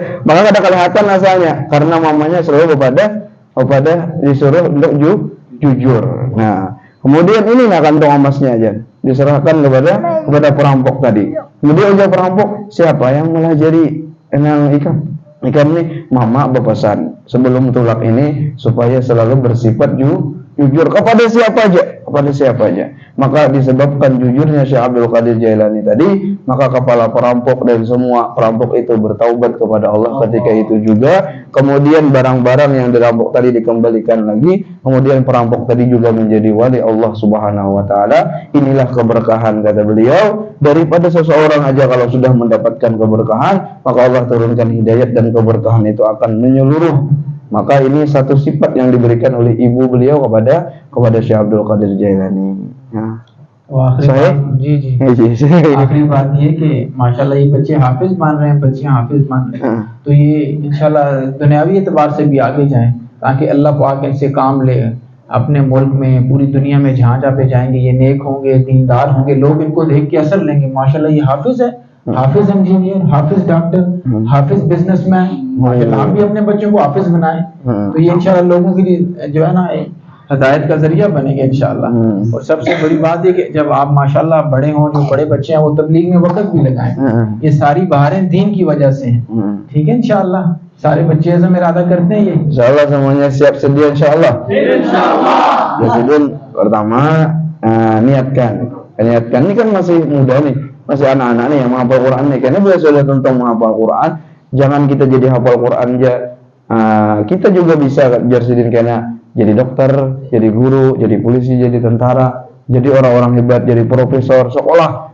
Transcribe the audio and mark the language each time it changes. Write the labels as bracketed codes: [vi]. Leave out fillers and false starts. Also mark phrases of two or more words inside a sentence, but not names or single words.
[id] Maka ada kelihatan asalnya karena mamanya suruh kepada disuruh untuk jujur. Nah, kemudian ini nah kantong emasnya aja diserahkan kepada perampok tadi. Kemudian ujar perampok, siapa yang melajari enang ikam? Ikam nih mama berpesan sebelum tulak ini supaya selalu bersifat jujur kepada siapa aja. Maka disebabkan jujurnya Syekh Abdul Qadir Jailani tadi, maka kepala perampok dan semua perampok itu bertaubat kepada Allah ketika itu juga. Kemudian barang-barang yang dirampok tadi dikembalikan lagi, kemudian perampok tadi juga menjadi wali Allah [ar] سبحانه وتعالى. [id] Inilah keberkahan, kata beliau, daripada seseorang aja kalau sudah mendapatkan keberkahan, maka Allah turunkan hidayat dan keberkahan itu akan menyeluruh. Maka ini satu sifat yang diberikan oleh ibu beliau kepada Syekh Abdul Qadir Jailani. [hi] आखिरी बात ये कि माशाल्लाह ये बच्चे हाफिज मान रहे हैं, बच्चियां हाफिज मान रहे हैं, तो ये इंशाल्लाह दुनियावी एतबार से भी आगे जाएं ताकि अल्लाह पाक इनसे काम ले। अपने मुल्क में, पूरी दुनिया में जहाँ जहाँ पे जाएंगे ये नेक होंगे, दीनदार होंगे, लोग इनको देख के असर लेंगे। माशाल्लाह ये हाफिज है, हाफिज इंजीनियर, हाफिज डॉक्टर, हाफिज बिजनेसमैन। माशाल्लाह आप भी अपने बच्चों को हाफिज बनाएं, तो ये इंशाल्लाह लोगों के लिए जो है ना हदायत का जरिया बनेगा इंशाल्लाह। और सबसे बड़ी बात है कि जब आप माशाल्लाह बड़े हों, जो बड़े बच्चे हैं वो तबलीग में वक्त भी लगाएं। ये सारी बहारें दीन की वजह से हैं, ठीक है इंशाल्लाह। सारे बच्चे ऐसा इरादा करते हैं ये [id] इंशाल्लाह semuanya siap sedia insyaallah. Jadi pertama niatkan ini kan masih muda nih, masih anak-anak nih yang menghafal Quran nih. Karena beliau sudah tentang menghafal Quran, jangan kita jadi hafal Quran aja. Kita juga bisa Jarsidin karena jadi dokter, jadi guru, jadi polisi, jadi tentara, jadi orang-orang hebat, jadi profesor, sekolah.